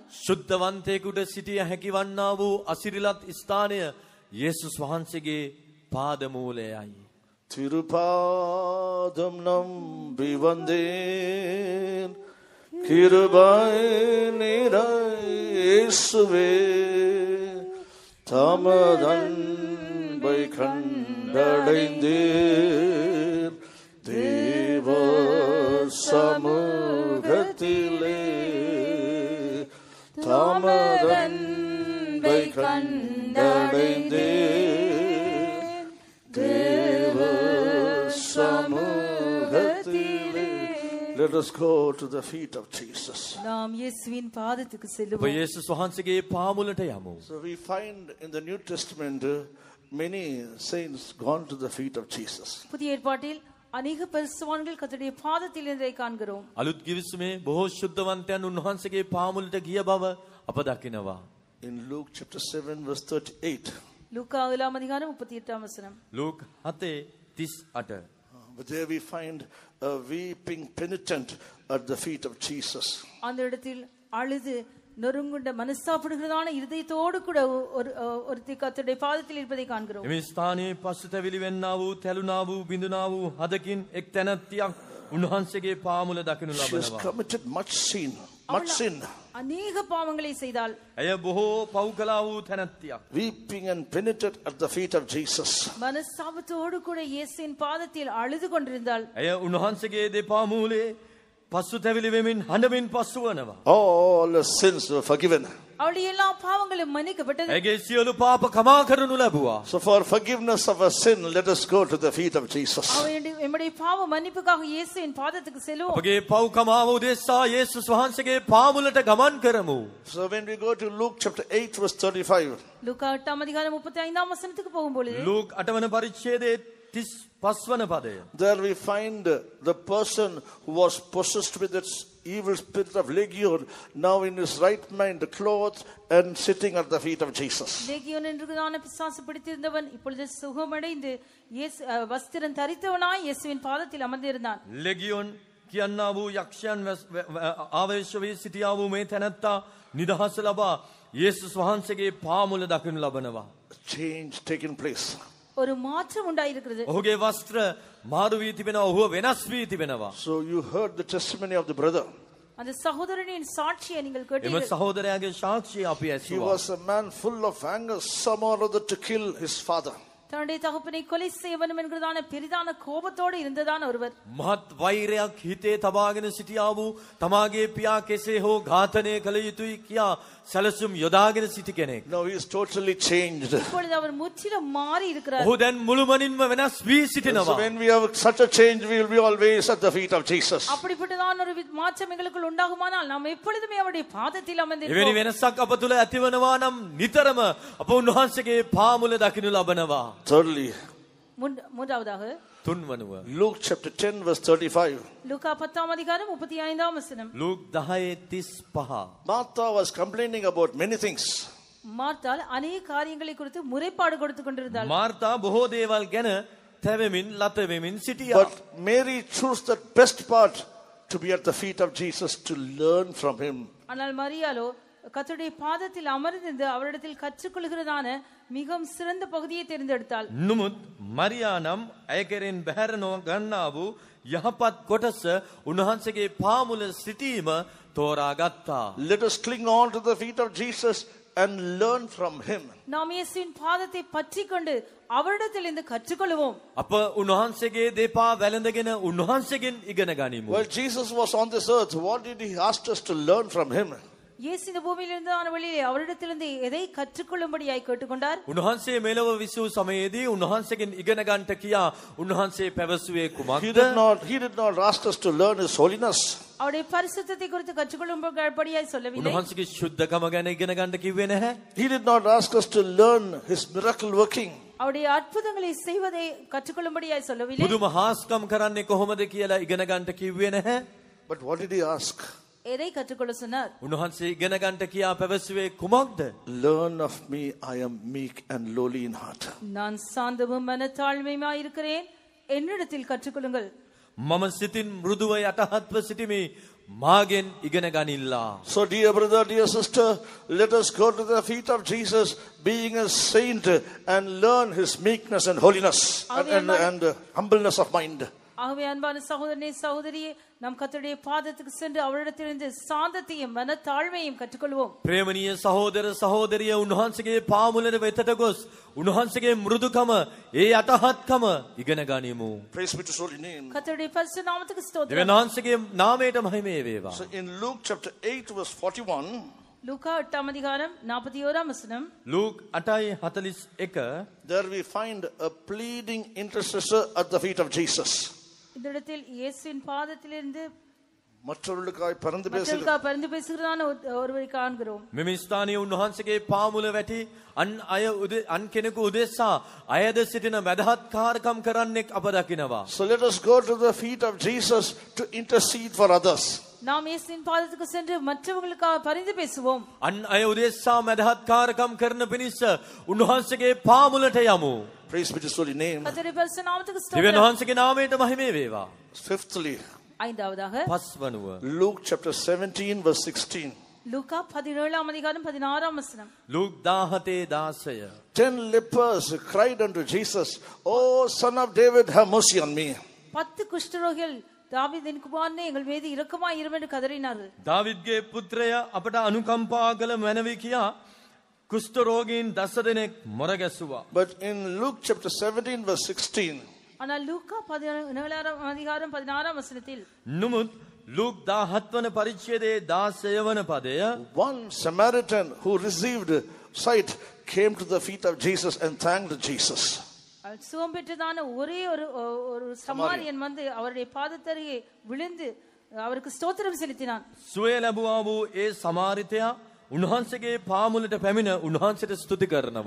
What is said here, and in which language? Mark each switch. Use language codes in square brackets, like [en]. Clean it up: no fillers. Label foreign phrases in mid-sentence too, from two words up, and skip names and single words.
[si] ශුද්ධවන්තයෙකුට සිටිය හැකි වන්නා වූ අසිරිලත් ස්ථානය යේසුස් වහන්සේගේ පාදමූලයයි. [ta] திருபாதம் நம்பி வந்தேன் கிருபை நிறையேசுவே தமதன்பை கண்டடைந்தேன் தேவ சமூகத்திலே தமதன்பை கண்டடைந்தேன் தேவ சமூகத்திலே. [en] Let us go to the feet of Jesus. [ta] நாம் இயேசுவின் பாதத்துக்கு [si] ඔබ [ta] செல்லுவோம். [si] යේසුස් වහන්සේගේ පාමුලට යමු. [en] So we find in the New Testament many saints gone to the feet of Jesus. [ta] புதிய ஏற்பாட்டில் அநேக பரிசுத்தவான்கள் கர்த்தருடைய பாதத்தில் இருந்ததை காண்கிறோம். [si] අලුත් කිවිසුමේ බොහෝ ශුද්ධවන්තයන් උන්වහන්සේගේ පාමුලට ගිය බව අප දකිනවා. [en] In Luke chapter 7 verse 38. [ta] லூக்கா 7ஆம் அதிகாரம் 38ஆம் வசனம். [si] ලූක් 7:38. [en] But there we find a weeping penitent at the feet of Jesus. [ta] அந்த இடத்தில் அழுது நொறுங்குண்ட மனஸ்தாபப்படுகிறதான இருதயத்தோடு கூட ஒருத்தி கர்த்தருடைய பாதத்தில் இருப்பதை காண்கிறோம். [si] එමේ ස්ථානයේ පසුතැවිලි වෙන්නා වූ තැළුණා වූ බිඳුණා වූ හදකින් එක් තැනැත්තියක් උන්වහන්සේගේ පාමුල දකිනු [en] She has [si] ලබනවා. [en] committed much sin. [ta] அநேக பாவங்களை செய்தால் [si] ඇය බොහෝ පව් කළා වූ තැනැත්තියක්. [en] Weeping and penitent at the feet of Jesus. [ta] மனஸ்தாபத்தோடு கூட இயேசுவின் பாதத்தில் அழுது கொண்டிருந்தாள். [si] ඇය උන්වහන්සේගේ දෙපා මූලේ පසුතැවිලි වෙමින් හඬමින් පසුවනවා. [en] All her sins were forgiven. [ta] அவளுடைய எல்லா பாவங்களும் மன்னிக்கப்பட்டது. [si] ඇගේ සියලු පාප කමා කරනු ලැබුවා. [en] So for forgiveness of our sin, let us go to the feet of Jesus. [ta] நம்முடைய பாவ மன்னிப்புக்காக இயேசுவின் பாதத்துக்கு செல்வோம். [si] අපගේ පව් කමාව උදෙසා යේසුස් වහන්සේගේ පාමුලට ගමන් කරමු. [en] So when we go to Luke chapter 8 verse 35, [ta] லூக்கா 8 அதிகாரம் 35 வசனத்துக்கு போகும்போது [si] ලූක් 8 වන පරිච්ඡේදයේ 35 වන පදය. [en] there we find the person who was possessed with its evil spirit of legion, now in his right mind, clothed and sitting at the feet of Jesus. [ta] லேகியோன் என்கிறதான பிசாசு பிடித்திருந்தவன் இப்பொழுது சுகமடைந்து இயேசு வஸ்திரம் தரித்தவனாய் இயேசுவின் பாதத்தில் அமர்ந்திருந்தான். [si] ලෙගියොන් කියන්නා වූ යක්ෂයන් ආවේශ වී සිටියා වූ මේ තැනැත්තා නිදහස ලබා යේසුස් වහන්සේගේ පාමුල දකිනු ලබනවා. [en] Change taking place. [ta] ஒரு மாற்றம் உண்டாயிருக்கிறது. [si] ඔහුගේ වස්ත්‍ර මාරු වී තිබෙනවා. ඔහුව වෙනස් වී තිබෙනවා. [en] So you heard the testimony of the brother. [ta] அந்த சகோதரனின் சாட்சியை நீங்கள் [si] එම [ta] கேட்டீர்கள். [si] සහෝදරයාගේ සාක්ෂිය අපි [en] He [si] ඇසුවා. [en] was a man full of anger, some or other to kill his father. [ta] தன்னுடைய தகப்பனை கொலை செய்ய வேண்டும் என்கிறதான பெரிதான கோபத்தோடு இருந்ததான ஒருவர். [si] මහත් වෛරයක් හිතේ තබාගෙන සිටියා වූ තමාගේ පියා කෙසේ හෝ ඝාතනය කළ යුතුයි කියා සැලසුම් යොදාගෙන සිටි කෙනෙක්. [en] Now he is totally changed. [ta] இப்பொழுது அவர் முற்றிலும் மாறி இருக்கிறார். [si] ඔහු දැන් මුළුමනින්ම වෙනස් වී [en] So [si] සිටිනවා. [en] when we have such a change, we will be always at the feet of Jesus. [ta] அப்படிப்பட்டதான ஒரு மாற்றம் எங்களுக்குள் உண்டாகுமானால் நாம் எப்பொழுதுமே அவருடைய பாதத்தில் [si] එවැනි [ta] அமர்ந்திருப்போம். [si] වෙනසක් අප තුළ ඇතිවනවා නම් නිතරම අප උන්වහන්සේගේ පාමුල දකිනු ලබනවා. [en] Thirdly, [ta] மூன்றாவதாக [si] තුන්වනුව [en] Luke chapter 10 verse 35. [ta] லூக்கா 10 அதிகாரம் 35 வசனம். [si] ලූක් 10:35. [en] Martha was complaining about many things. [ta] மார்த்தாள் அநேக காரியங்களை குறித்து முறைப்பாடு கொடுத்து கொண்டிருந்தாள். [si] මාර්තා බොහෝ දේවල් ගැන තැවෙමින් ලතවෙමින් සිටියා. [en] But Mary chose the best part to be at the feet of Jesus to learn from him. [ta] ஆனால் மரியாளோ கர்த்தருடைய பாதத்தில் அமர்ந்திருந்து அவரிடத்தில் கற்றுக்கொள்கிறதான மிகவும் சிறந்த பகுதியை தேர்ந்தெடுத்தாள். [si] නමුත් මරියා නම් ඇය කෙරෙන් බැහැර නොගන්නා වූ යහපත් කොටස උන්වහන්සේගේ පාමුල සිටීම තෝරාගත්තා. [en] Let us cling on to the feet of Jesus and learn from him. [ta] நாம் இயேசுவின் பாதத்தை பற்றிக்கொண்டு அவரிடத்தில் இருந்து கற்றுக்கொள்வோம். [si] අප උන්වහන්සේගේ දෙපා වැළඳගෙන උන්වහන්සේගෙන් ඉගෙන ගනිමු. [en] While Jesus was on this earth, what did he ask us to learn from him? [ta] இயேசு இந்த பூமியில் இருந்தான வழியிலே அவரிடத்திலிருந்து எதை கற்றுக்கொள்ளும்படியாய் கேட்டுக்கொண்டார்? [si] උන්වහන්සේ මෙලොව විසූ සමයේදී උන්වහන්සේගෙන් ඉගෙන ගන්නට කියා උන්වහන්සේ පැවසුවේ [en] He [si] කුමක්ද? [en] did not ask us to learn his holiness. [ta] அவருடைய பரிசுத்தத்தை குறித்து கற்றுக்கொள்ளும்படியாய் சொல்லவில்லை. [si] උන්වහන්සේගේ ශුද්ධකම ගැන ඉගෙන ගන්නට කිව්වේ නැහැ. [en] He did not ask us to learn his miracle working. [ta] அவருடைய அற்புதங்களை செய்வதை கற்றுக்கொள்ளும்படியாய் சொல்லவில்லை. [si] බුදුම හාස්කම් කරන්නේ කොහොමද කියලා ඉගෙන ගන්නට කිව්වේ නැහැ. [en] But what did he ask? [ta] எதை கற்றுக்கொள்ள சொன்னார்? [si] උන්වහන්සේ ඉගෙන ගන්නට කියා පැවසුවේ කුමක්ද? [en] Learn of me, I am meek and lowly in heart. [ta] நான் சாந்தமும் மனத்தாழ்மையுமாய் இருக்கிறேன், என்னிடத்தில் கற்றுக்கொள்ளுங்கள். [si] මම සිතින් මෘදුව යටහත්ව සිටිමි. මාගෙන් ඉගෙන ගනිල්ලා. [en] So dear brother, dear sister, let us go to the feet of Jesus, being a saint, and learn his meekness and holiness and humbleness of mind. [ta] ஆகவே அன்பான சகோதரனே சகோதரியே, நாம் கர்த்தருடைய பாதத்துக்கு சென்று அவரிடத்திலிருந்து சாந்தத்தையும் மனத்தாழ்மையும் கற்றுக்கொள்வோம். [si] ප්‍රේමණීය සහෝදර සහෝදරිය උන්වහන්සේගේ පාමුලට වෙතට ගොස් උන්වහන්සේගේ මෘදුකම ඒ යටහත්කම ඉගෙන ගනිමු. [en] Praise be to his holy name. [ta] கர்த்தருடைய பரிசுத்த நாமத்துக்கு ஸ்தோத்திரம். [si] දෙවියන් වහන්සේගේ නාමයට මහිමය වේවා. [en] So in Luke chapter 8 verse 41, [ta] லூக்கா 8 அதிகாரம் 41 வசனம். [si] ලූක් 8:41 [en] there we find a pleading intercessor at the feet of Jesus. [ta] இந்த இடத்தில் இயேசுவின் பாதத்திலிருந்து மற்றவர்களுக்காய் பரிந்து பேசுகிறதான ஒருவரை காண்கிறோம். [si] මෙම ස්ථානයේ උන්වහන්සේගේ පාමුල වැටි අන් කෙනෙකු උදෙසා අයද සිටින මැදහත්කාරකම් කරන්නෙක් අප දකිනවා. [en] So let us go to the feet of Jesus to intercede for others. [ta] நாம் இயேசுவின் பாதத்துக்கு சென்று மற்றவர்களுக்காக பரிந்து பேசுவோம். [si] අන් අය උදෙසා මැදහත්කාරකම් කරන පිණිස උන්වහන්සේගේ පාමුලට යමු. [en] Praise be to his holy name. [ta] கர்த்தருடைய பரிசுத்த நாமத்துக்கு [si] දෙවියන් [ta] ஸ்தோத்திரம். [si] වහන්සේගේ නාමයට මහිමය වේවා. [en] Fifthly, [ta] ஐந்தாவதாக [si] පස්වනුව [en] Luke chapter 17 verse 16. [ta] லூக்கா 17 அதிகாரம் 16 வசனம். [si] ලූක් 17:16 [en] 10 lepers cried unto Jesus, "O son of David, have mercy on me." [ta] 10 குஷ்டரோகிகள் தாவீதின் குமாரனே எங்கள் மீது இரக்கமாய் இரும் என்று கதறினார்கள். [si] දාවිද්ගේ පුත්‍රය අපට අනුකම්පා කළ මැනවි කියා කුෂ්ඨ රෝගීන් 10 දෙනෙක් මොරගැසුවා. [en] But in Luke chapter 17 verse 16, [ta] ஆனால் லூக்கா 17 அதிகாரம் 16 வசனத்தில் [si] නමුත් ලූක් 17 වන පරිච්ඡේදයේ 16 වන පදය [en] One Samaritan who received sight came to the feet of Jesus and thanked Jesus. [ta] சுகம் பெற்றதான ஒரே ஒரு சமாரியன் வந்து அவருடைய பாதத்தருகே விழுந்து அவருக்கு ஸ்தோத்திரம் செலுத்தினான். [si] සුවය ලැබුවා වූ ඒ සමාරිතයා උන්වහන්සේගේ පාමුලට පැමිණ උන්වහන්සේට ස්තුති කරනවා.